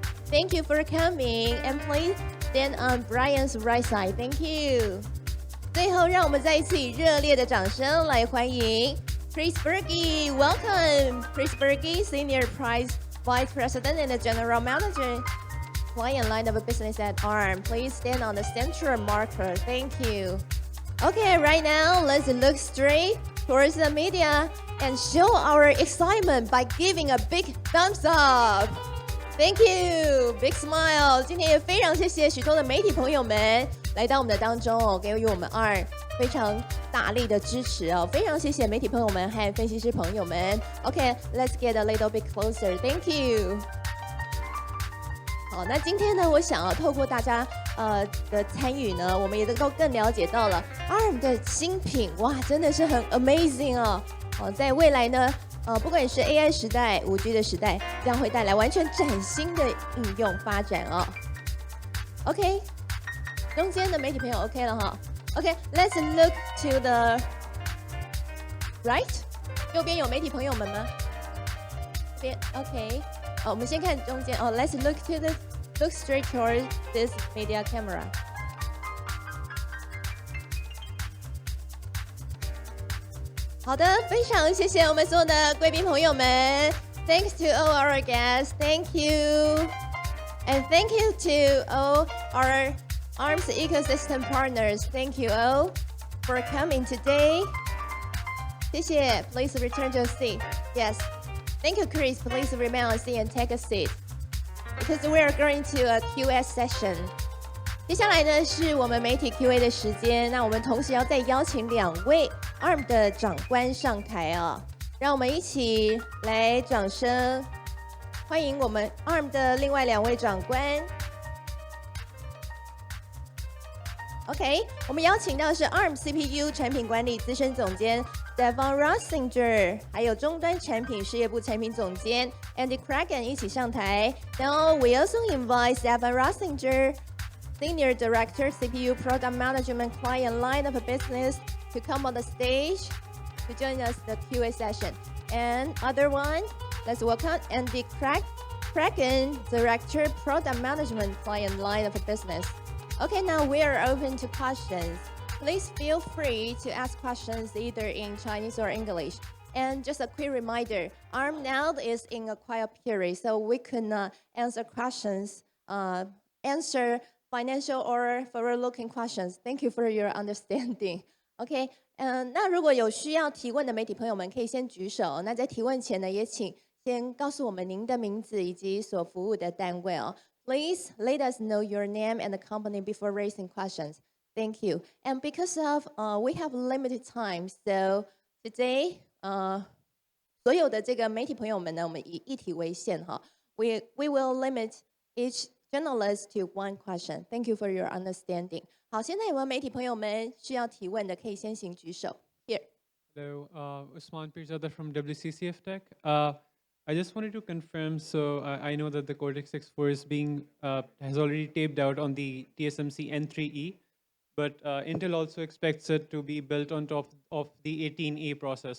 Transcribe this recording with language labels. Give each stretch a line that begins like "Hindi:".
English: Thank you for coming, and please stand on Brian's right side. Thank you.
Chinese: 最后，让我们再一次以热烈的掌声来欢迎 Chris Berge.
English: Welcome, Chris Berge, Senior Vice President and General Manager, Client Line of Business at ARM. Please stand on the central marker. Thank you. Okay, right now, let's look straight towards the media and show our excitement by giving a big thumbs up. Thank you, big smile.
Chinese: 今天也非常谢谢许多的媒体朋友们来到我们的当中哦，给予我们ARM非常大大力的支持哦，非常谢谢媒体朋友们和分析师朋友们。
English: OK，let's get a little bit closer. Thank you.
Chinese: 好，那今天呢，我想要透过大家的参与呢，我们也能够更了解到了 ARM 的新品，哇，真的是很 amazing 哦。在未来呢，不管是 AI 时代、5G 的时代，将会带来完全崭新的应用发展哦。 OK， 中间的媒体朋友 OK 了哈。 OK，
English: let's look to the right，
Chinese: 右边有媒体朋友们吗？ 这边 OK。我们先看中间，
English: Let's look straight towards this media camera.
Chinese: 好的，非常谢谢我们所有的贵宾朋友们。
English: Thanks to all our guests. Thank you. And thank you to all our ARM's ecosystem partners. Thank you all for coming today.
Chinese: 谢谢。
English: Please return to your seat. Yes. Thank you, Chris. Please remain on seat and take a seat. Because we are going to a Q&A session.
Chinese: 接下来呢是我们媒体 Q&A 的时间。那我们同时要再邀请2位 ARM 的长官上台哦，让我们一起来掌声欢迎我们 ARM 的另外2位长官。 OK， 我们邀请到是 ARM CPU 产品管理资深总监 Devon Rossinger， 还有终端产品事业部产品总监 Andy Kraken 一起上台。
English: Now we also invite Devon Rossinger, Senior Director CPU Product Management Client Line of Business, to come on the stage to join us the Q&A session. And other one, let's welcome Andy Kraken, Director Product Management Client Line of Business. Okay, now we are open to questions. Please feel free to ask questions either in Chinese or English. And just a quick reminder, ARM now is in a quiet period, so we could not answer questions, answer financial or forward-looking questions. Thank you for your understanding.
Chinese: OK， 那如果有需要提问的媒体朋友们，可以先举手。那在提问前呢，也请先告诉我们您的名字以及所服务的单位哦。
English: Please let us know your name and the company before raising questions. Thank you. And because of we have limited time, so today,
Chinese: 所有的这个媒体朋友们呢，我们以一题为限哈。
English: We will limit each journalist to one question. Thank you for your understanding.
Chinese: 好，现在有没有媒体朋友们需要提问的，可以先行举手。
English: Here. Hello, Usman Pirzada from WCCF Tech. I just wanted to confirm, so I know that the Cortex X4 is has already taped out on the TSMC N3E, but Intel also expects it to be built on top of the 18A process.